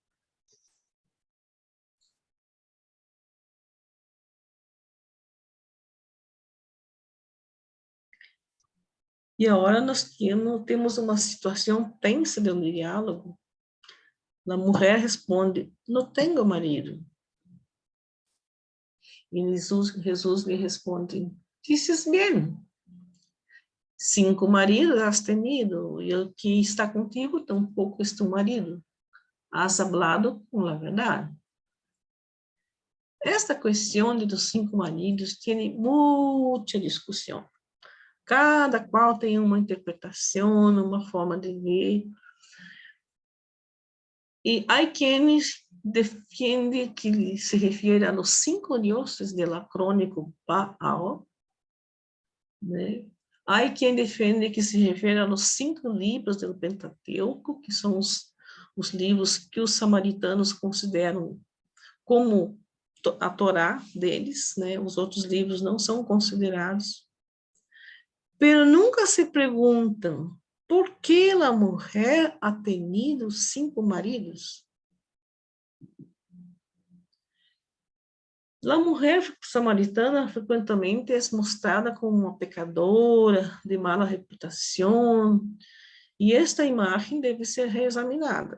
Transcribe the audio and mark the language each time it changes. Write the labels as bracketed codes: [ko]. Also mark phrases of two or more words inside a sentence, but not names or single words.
[pt] E agora nós temos uma situação tensa de um diálogo. A mulher responde, não tenho marido. E Jesus lhe responde, dizes bem, 5 maridos [es] has tenido, [pt] e o que está contigo tampouco é tu marido. [es] Has hablado [pt] com a verdade. Esta questão dos 5 maridos tem muita discussão. Cada qual tem uma interpretação, uma forma de ver. E há quienes defendem que se refere [es] a los 5 dioses del acrónico Baal, [pt] né? Há quem defende que se refere aos 5 livros do Pentateuco, que são os livros que os samaritanos consideram como a Torá deles, né? Os outros livros não são considerados. Pero nunca se perguntam por que a mulher [es] ha tenido [pt] 5 maridos. A mulher samaritana frequentemente é mostrada como uma pecadora, de mala reputação, e esta imagem deve ser reexaminada.